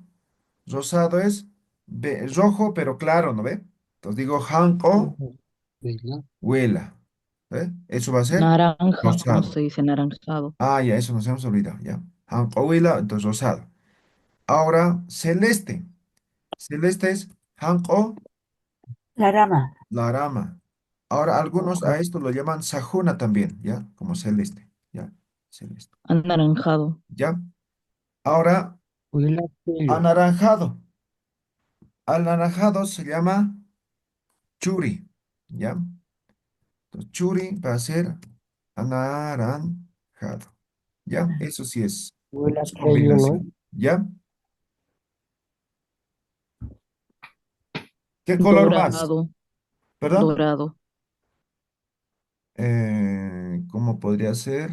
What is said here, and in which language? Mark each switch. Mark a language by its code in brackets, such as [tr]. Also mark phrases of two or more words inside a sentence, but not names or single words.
[es] Rosado es rojo, pero claro, ¿no ve? Entonces digo, hanko, [ay] Vela. [es] huela. ¿Ve? Eso va a ser Naranja. No rosado. se dice naranjado. Ah, ya, eso nos hemos olvidado, ya. [ay] Hanko, huela, [es] entonces rosado. Ahora, celeste. Celeste es hanko [ay] Larama. larama. [es] Ahora, algunos a esto lo llaman sajuna también, ¿ya? Como celeste, ¿ya? Celeste, Anaranjado. ¿ya? Ahora, [ay] Huila pillo. [es] anaranjado. Al anaranjado se llama churi, ¿ya? Entonces, churi va a ser anaranjado, ¿ya? Eso sí [ay] Huila [es] es pillo, ¿no? combinación, ¿ya? ¿Qué color más? Dorado. ¿Perdón? Dorado. ¿Cómo podría ser?